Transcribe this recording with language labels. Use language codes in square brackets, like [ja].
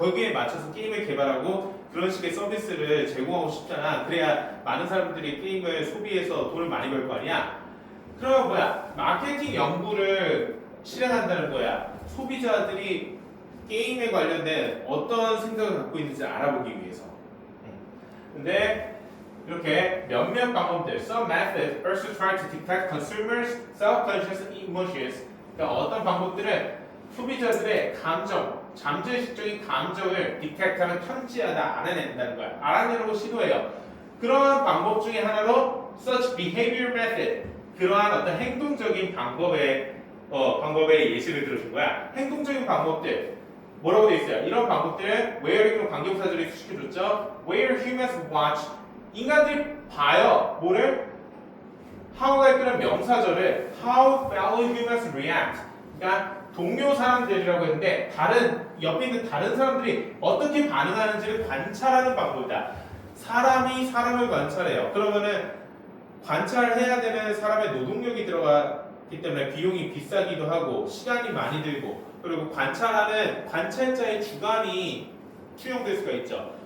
[ko] 거기에 맞춰서 게임을 개발하고 그런 식의 서비스를 제공하고 싶잖아. 그래야 많은 사람들이 게임을 소비해서 돈을 많이 벌 거 아니야. 그러면 뭐야? 마케팅 연구를 실행한다는 거야. 소비자들이 게임에 관련된 어떤 생각을 갖고 있는지 알아보기 위해서. 근데 이렇게 몇몇 방법들, [en] some methods also try to detect consumers' self-conscious emotions. [ko] 그러니까 어떤 방법들은 소비자들의 감정, 잠재의식적인 감정을 디텍트하면 탐지하다, 알아낸다는 거야. 알아내려고 시도해요. 그러한 방법 중에 하나로 [en] such behavior method, [ko] 그러한 어떤 행동적인 방법의 예시를 들어준 거야. 행동적인 방법들. 뭐라고 돼 있어요? 이런 방법들은 where로 관계부사절이 수식해줬죠. [en] Where humans watch. [ko] 인간들이 봐요. 뭐를? [en] how가 [ko] 이끄는 명사절을 [en] how fellow humans react. [ko] 그러니까 동료 사람들이라고 했는데 다른 옆에 있는 다른 사람들이 어떻게 반응하는지를 관찰하는 방법이다. 사람이 사람을 관찰해요. 그러면은 관찰해야 되는 사람의 노동력이 들어가기 때문에 비용이 비싸기도 하고 시간이 많이 들고 그리고 관찰하는 관찰자의 주관이 투영될 수가 있죠.